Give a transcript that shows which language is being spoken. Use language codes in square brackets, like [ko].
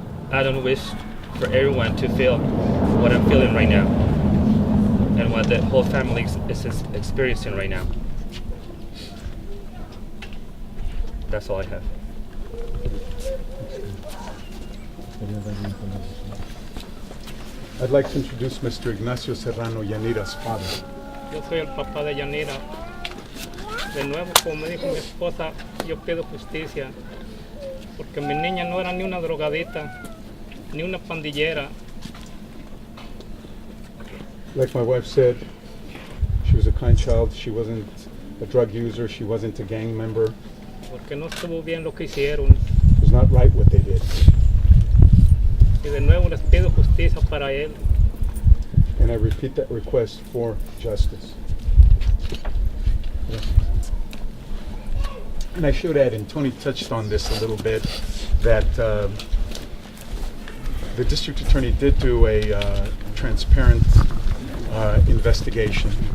[en] I don't wish for everyone to feel what I'm feeling right now and what the whole family is experiencing right now. That's all I have. I'd like to introduce Mr. Ignacio Serrano, Yanira's father. [es] Yo soy el papá de Yanira. De nuevo, como me dijo mi esposa, yo pido justicia, porque mi niña no era ni una drogadita, ni una pandillera. [en] Like my wife said, she was a kind child. She wasn't a drug user. She wasn't a gang member. [es] Porque no estuvo bien lo que hicieron. [en] It was not right what they did. [es] Y de nuevo les pido justicia para él. [en] And I repeat that request for justice. And I should add, and Tony touched on this a little bit, that the district attorney did do a transparent investigation.